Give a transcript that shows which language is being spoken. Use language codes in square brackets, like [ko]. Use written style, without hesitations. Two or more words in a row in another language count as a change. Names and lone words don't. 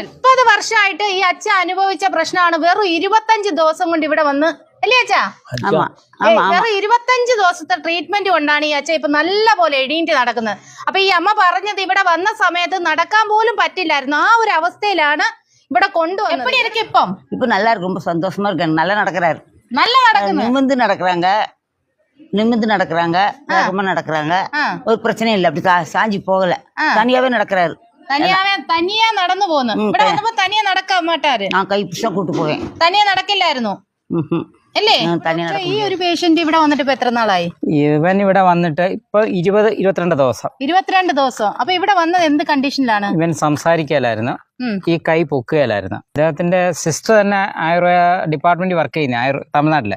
[ml] 30 വർഷമായിട്ട് ഈ അച്ഛൻ അനുഭവിച്ച പ്രശ്നമാണ് വെറും 25 ദിവസം കൊണ്ട് ഇവിടെ വന്ന്, അല്ലേ അച്ഛാ? വെറും 25 ദിവസത്തെ ട്രീറ്റ്മെന്റ് കൊണ്ടാണ് ഈ അച്ഛൻ ഇപ്പൊ നല്ല പോലെ എണീറ്റ് നടക്കുന്നത്. അപ്പൊ ഈ അമ്മ പറഞ്ഞത് ഇവിടെ വന്ന സമയത്ത് നടക്കാൻ പോലും പറ്റില്ലായിരുന്നു. ആ ഒരു അവസ്ഥയിലാണ് ഇവിടെ കൊണ്ടുവന്നത്. [ta] எப்படி இருக்கும் இப்பம்? ഇപ്പൊ நல்லா இருக்கு, ரொம்ப சந்தோஷமா இருக்கு. நல்லா நடக்கிறாரு, நல்லா நடக்குது. நிமிந்து நடக்கிறாங்க, வேகமா நடக்கிறாங்க. ஒரு பிரச்சனையும் இல்லை. அப்படி சாஞ்சி போகல, தனியாவே நடக்கிறாரு. [ml] തനിയാ നടന്നു പോന്നു. ഇവിടെ വന്നപ്പോ തനിയെ നടക്കാൻ മാട്ടാര്? [ta] நான் கை பிடிச்சா கூட்டு போவேன். [ml] തനിയെ നടക്കില്ലായിരുന്നു അല്ലേ? ഈ ഒരു പേഷ്യന്റ് ഇവിടെ വന്നിട്ട് ഇപ്പൊ എത്ര നാളായി? ഇവൻ ഇവിടെ വന്നിട്ട് ഇപ്പൊ 22 ദിവസം. 22 ദിവസം. അപ്പൊ ഇവിടെ വന്നത് എന്ത് കണ്ടീഷനിലാണ്? ഇവൻ സംസാരിക്കലായിരുന്നു, ഈ കൈ പൊക്കുകയിലായിരുന്നു. അദ്ദേഹത്തിന്റെ സിസ്റ്റർ തന്നെ ആയുർവേദ [en] department work [ml] ചെയ്യുന്നത് തമിഴ്നാട്ടില്.